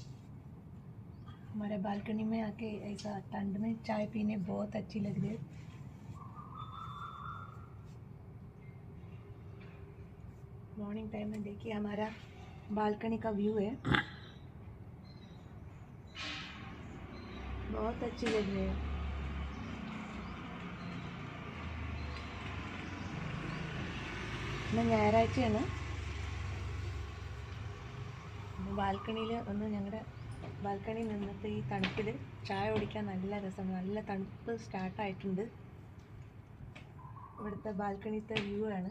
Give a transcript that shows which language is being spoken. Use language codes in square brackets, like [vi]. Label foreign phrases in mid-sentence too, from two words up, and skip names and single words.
[hi] हमारे बालकनी में आके ऐसा ठंड में चाय पीने बहुत अच्छी लग रही है। [en] morning time [hi] में देखिए हमारा बालकनी का व्यू है, बहुत अच्छी लग रही है। [ml] ഞായറാഴ്ചയാണ് ബാൽക്കണിയിൽ ഞങ്ങളുടെ ബാൽക്കണിയിൽ നിന്നിട്ട് ഈ തണുപ്പിൽ ചായ കുടിക്കാൻ നല്ല രസമാണ്. നല്ല തണുപ്പ് സ്റ്റാർട്ടായിട്ടുണ്ട്. ഇവിടുത്തെ ബാൽക്കണിത്തെ വ്യൂ ആണ്.